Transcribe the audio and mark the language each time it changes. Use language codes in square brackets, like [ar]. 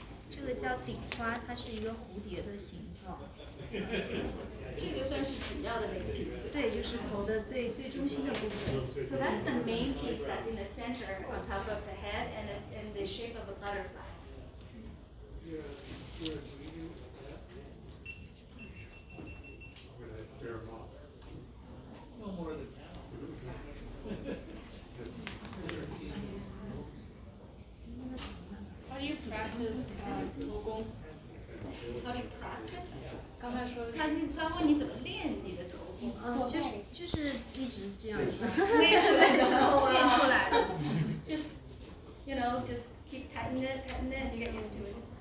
[zh] 这个叫顶花，它是一个蝴蝶的形状。这个算是主要的那个 piece. 对，就是头的最中心的部分。 [en] So that's the main piece that's in the center on top of the head, and it's in the shape of a butterfly. How do you practice 头功？ How do you practice? [zh] 刚才说的他问你怎么练你的头功？就是一直这样子。练出来的时候啊，练出来的。 [en] Just, just keep tightening it, and you get used to it.